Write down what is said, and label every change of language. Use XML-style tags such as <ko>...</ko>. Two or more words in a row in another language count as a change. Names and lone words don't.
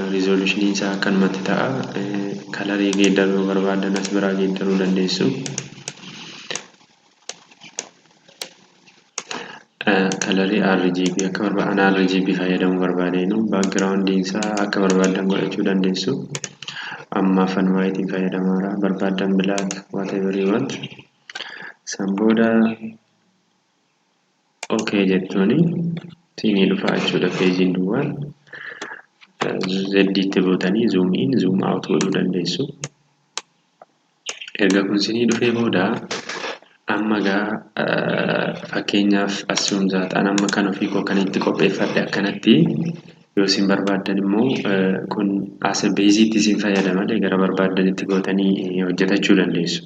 <om>Resolutionii isaa akkanumatti ta'a. Kalarii geeddaruu barbaadan as biraa geeddaruu dandeessu. Kalarii RGB akka barbaadan RGB fayyadamuu barbaadenu. Baakgiraawundiin isaa akka barbaadan godhachuu dandeessu. Amma afaan waayitiin fayyadamaadha. Barbaadan</om> <en>black whatever you want.</en> <om>San booda okay jettuuni. Siinii dhufaa jechuudha peejiin duwwaan. Zeddiitti bootanii</om> <en>zoom in zoom out</en> <om>godhuu dandeessu. Erga kun siinii dhufee booda amma fakkeenyaaf assuumzaadhaan amma kan ofii koo kan itti qopheeffadhe akkanatti yoo isin barbaadan immoo kun as beeziitti isin fayyada malee gara barbaadanitti gootanii hojjetachuu dandeessu.</om>